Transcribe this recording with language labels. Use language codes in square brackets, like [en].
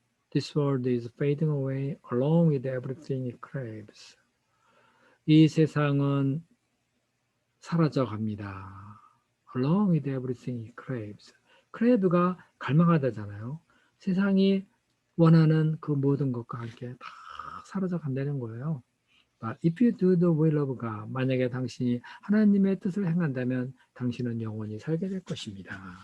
[en] This world is fading away along with everything it craves. [ko] 이 세상은 사라져 갑니다. [en] Along with everything it craves. [ko] crave가 갈망하다잖아요. 세상이 원하는 그 모든 것과 함께 다 사라져 간다는 거예요. [en] But if you do the will of God, [ko] 만약에 당신이 하나님의 뜻을 행한다면 당신은 영원히 살게 될 것입니다.